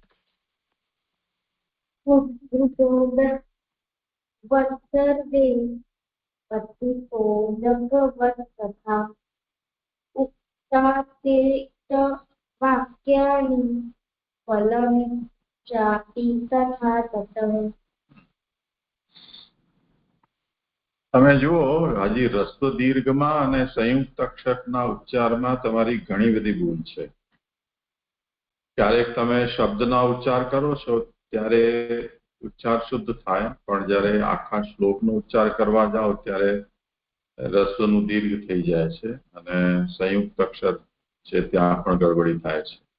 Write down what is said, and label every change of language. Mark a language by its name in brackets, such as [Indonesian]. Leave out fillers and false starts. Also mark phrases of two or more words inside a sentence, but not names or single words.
[Sanskrit] उद्धृतोदकवत् सर्वे पतितोदकवत् तथा उक्तातिरिक्तवाक्यानि फलं चापि तथा ततः। [Gujarati] તમે જુઓ હજી રસ્વ દીર્ઘમાં અને સંયુક્ત અક્ષરના ઉચ્ચારમાં તમારી ઘણી બધી ભૂલ છે. ક્યારેક તમે શબ્દના ઉચ્ચાર કરો છો ત્યારે ઉચ્ચાર શુદ્ધ થાય, પણ જ્યારે આખા શ્લોકનો ઉચ્ચાર કરવા જાઓ ત્યારે રસ્વનું દીર્ઘ થઈ જાય છે અને સંયુક્ત અક્ષર છે ત્યાં પણ ગડબડી થાય છે.